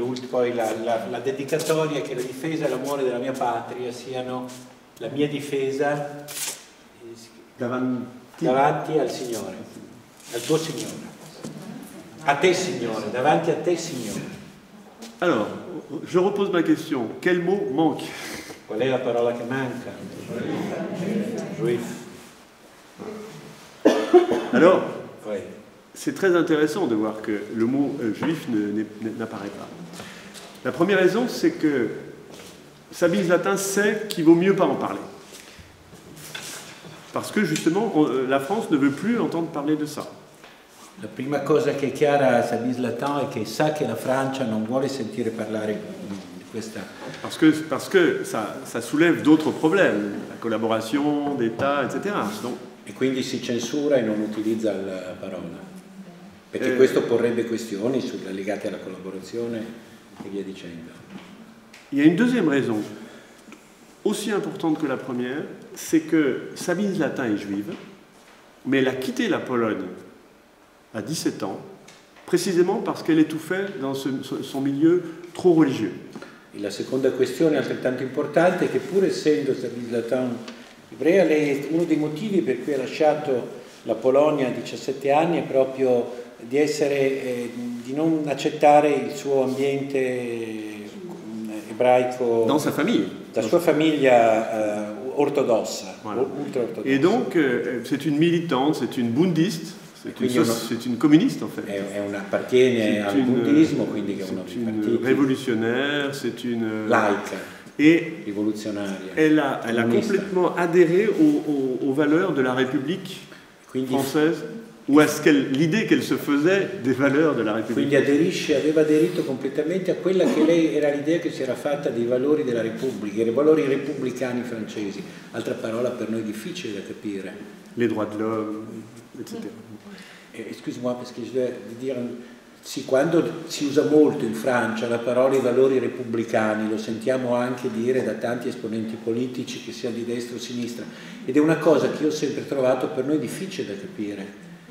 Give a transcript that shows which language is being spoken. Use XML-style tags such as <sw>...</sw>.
<it>Poi la dedicatoria, che la difesa e l'amore della mia patria siano la mia difesa davanti al Signore, al tuo Signore. A te, Signore, davanti a te, Signore.</it> <fr>Alors, je repose ma question. Quel mot manque?</fr> <it>Qual è la parola che manca?</it> <fr>Juif. Alors, c'est très intéressant de voir que le mot juif n'apparaît pas. La première raison, c'est que Sabine Lathan sait qu'il vaut mieux pas en parler. Parce que justement, la France ne veut plus entendre parler de ça.</fr> <it>La prima cosa che è chiara a Sabine Lathan è che sa che la Francia non vuole sentire parlare di questa.</it> <fr>Parce que ça soulève d'autres problèmes, la collaboration d'État, etc. Donc,</fr> <it>e quindi si censura e non utilizza la parola, perché questo porrebbe questioni legate alla collaborazione e via dicendo.</it> <fr>Il y a une deuxième raison, aussi importante que la première, c'est que Sabine Lathan est juive, mais elle a quitté la Pologne à 17 ans, précisément parce qu'elle étouffait dans son milieu trop religieux.</fr> <it>E la seconda questione altrettanto importante è che pur essendo Sabine Lathan ebrea, uno dei motivi per cui ha lasciato la Polonia a 17 anni è proprio di non accettare il suo ambiente ebraico,</it> <fr>dans sa famille,</fr> <it>la sua famiglia ortodossa,</it> <fr>voilà.</fr> <it>ultra-ortodossa.</it> <fr>Et donc c'est une militante, c'est une bundiste, c'est une communiste en fait.</fr> <it>Appartiene al buddismo, quindi che è uno dei partiti.</it> <fr>C'est une révolutionnaire, c'est une</fr> <it>laica.</it> <fr>Et</fr> <it>rivoluzionaria.</it> <fr>Elle a complètement adhéré aux valeurs de la République française ou à l'idée qu'elle se faisait des valeurs de la République.</fr> <it>Quindi aveva aderito completamente a quella che lei era l'idea che si era fatta dei valori della Repubblica, i valori repubblicani francesi. Altra parola per noi difficile da capire.</it> <fr>Les droits de l'homme, etc. Excuse-moi, parce que je dois dire,</fr> <it>sì, quando si usa molto in Francia la parola i valori repubblicani, lo sentiamo anche dire da tanti esponenti politici, che siano di destra o sinistra, ed è una cosa che io ho sempre trovato per noi difficile da capire.</it>